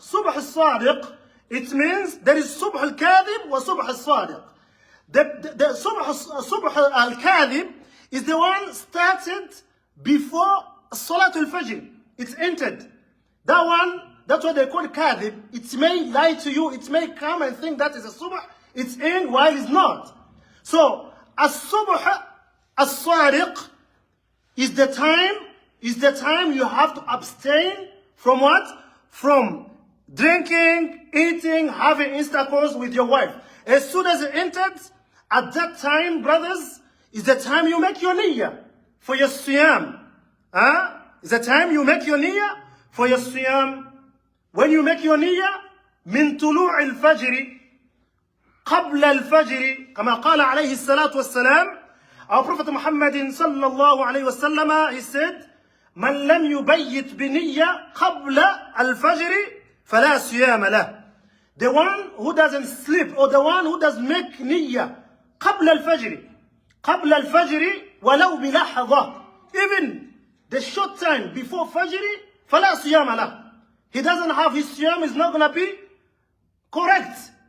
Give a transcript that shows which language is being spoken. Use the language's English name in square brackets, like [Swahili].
[Arabic] صبح الصادق, [English] it means there is [Arabic] صبح الكاذب وصبح الصادق. [English] The صبح الكاذب is the one started before Salatul Fajr. It's entered. That one, that's what they call kadhib. It may lie to you. It may come and think that is a subh. It's in while it's not. So, as-subh as-sadiq is the time you have to abstain from what? From drinking, eating, having intercourse with your wife. As soon as it entered, at that time, brothers, is the time you make your niyyah for your siyam. It's the time you make your niyyah for your siyam. When you make your niyyah, [Arabic] من طلوع الفجر قبل الفجر كما قال عليه الصلاة والسلام. [English] Our Prophet Muhammad [Arabic] صلى الله عليه وسلم, [English] he said, [Arabic] من لم يبيت بنية قبل الفجر فلا صيام له. [English] The one who doesn't sleep, or the one who doesn't make niyyah [Arabic] قبل الفجر ولو بلحظة, [English] even the short time before Fajr, [Arabic] فلا صيام له. [English] He doesn't have his siyam, is not going to be correct.